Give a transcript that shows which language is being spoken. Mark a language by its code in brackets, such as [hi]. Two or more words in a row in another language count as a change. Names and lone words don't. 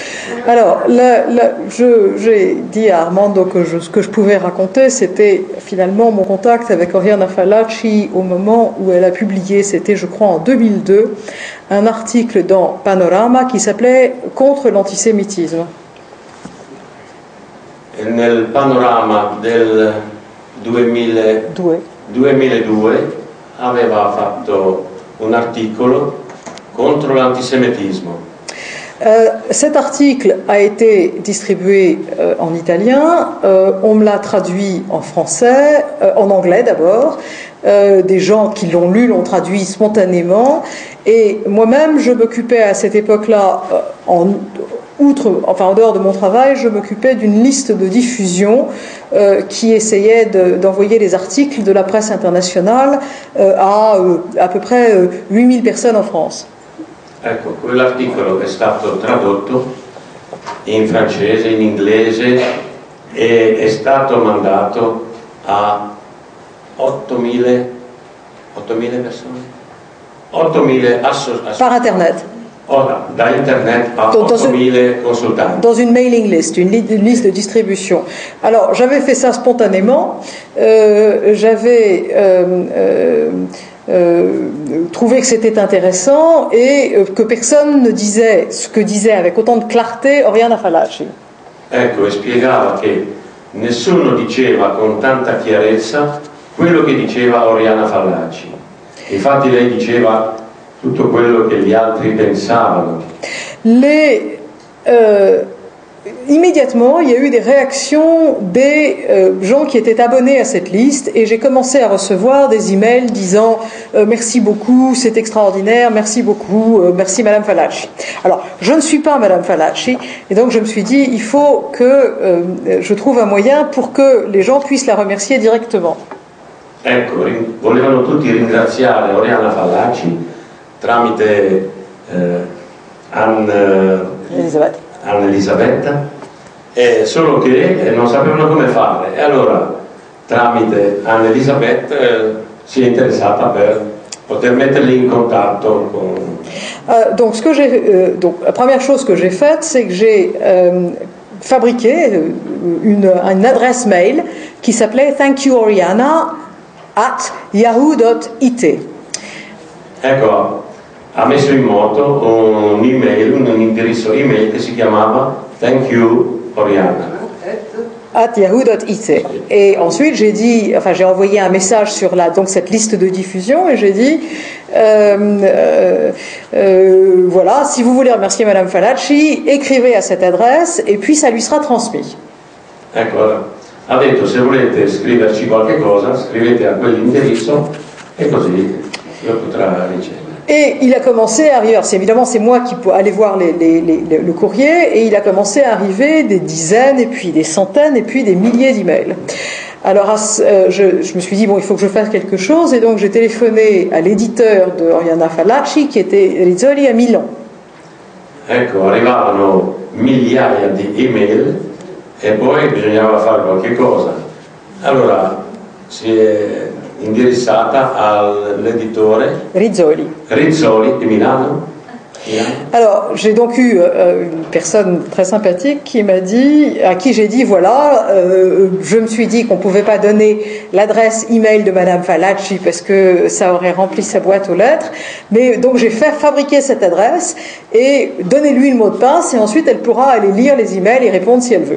[fr] Alors, j'ai dit à Armando que ce que je pouvais raconter, c'était finalement mon contact avec Oriana Fallaci au moment où elle a publié, c'était je crois en 2002, un article dans Panorama qui s'appelait « Contre l'antisémitisme ». [it] Nel Panorama del 2002 aveva fatto un articolo contro l'antisemitismo. [fr] Cet article a été distribué en italien, on me l'a traduit en français, en anglais d'abord, des gens qui l'ont lu l'ont traduit spontanément, et moi-même je m'occupais à cette époque-là, en dehors de mon travail, je m'occupais d'une liste de diffusion qui essayait d'envoyer les articles de la presse internationale à peu près 8000 personnes en France. [it] Ecco, quell'articolo è stato tradotto in francese, in inglese e è stato mandato a 8.000 persone, 8.000 associazioni. [fr] Par Internet. [it] Da Internet a 8.000 consultanti. [fr] Dans une [en] mailing list, [fr] une liste de distribution. Alors, j'avais fait ça spontanément. J'avais trouvé que c'était intéressant et que personne ne disait ce que disait avec autant de clarté Oriana Fallaci. [it] Ecco, e spiegava che nessuno diceva con tanta chiarezza quello che diceva Oriana Fallaci. Infatti lei diceva tutto quello che gli altri pensavano. [fr] Immédiatement, il y a eu des réactions des gens qui étaient abonnés à cette liste et j'ai commencé à recevoir des emails disant merci beaucoup, c'est extraordinaire, merci beaucoup, merci Madame Fallaci. Alors, je ne suis pas Madame Fallaci et donc je me suis dit il faut que je trouve un moyen pour que les gens puissent la remercier directement. [it] Ecco, volevano tutti ringraziare Oriana Fallaci tramite Anne-Elisabetta, solo che non sapevano come fare e allora tramite Anne-Elisabetta si è interessata per poter metterli in contatto con... [fr] Donc la première chose que j'ai faite, c'est que j'ai fabriqué une adresse mail qui s'appelait thankyouoriana@yahoo.it. [it] Ecco, ha messo in moto un indirizzo email che si chiamava Thank You Oriana @yahoo.it. [fr] Et ensuite j'ai envoyé un message sur cette liste de diffusion et j'ai dit voilà, si vous voulez remercier Madame Fallaci, écrivez à cette adresse et puis ça lui sera transmis. [it] Ecco, ha detto se volete scriverci qualche cosa scrivete a quell'indirizzo e così lo potrà ricevere. [fr] Et il a commencé à arriver, évidemment c'est moi qui allais voir le courrier, et il a commencé à arriver des dizaines, et puis des centaines, et puis des milliers d'emails. Alors je me suis dit, bon, il faut que je fasse quelque chose, et donc j'ai téléphoné à l'éditeur de Oriana Fallaci, qui était Rizzoli à Milan. [it] Ecco, arrivavano migliaia di email, e poi bisognava fare qualche cosa. Allora si è indirizzata all'editore Rizzoli di Milano. [fr] Alors j'ai donc eu une personne très sympathique à qui j'ai dit voilà, je me suis dit qu'on pouvait pas donner l'adresse email de Madame Fallaci parce que ça aurait rempli sa boîte aux lettres, mais donc j'ai fait fabriquer cette adresse et donnez-lui le mot de passe et ensuite elle pourra aller lire les emails et répondre si elle veut.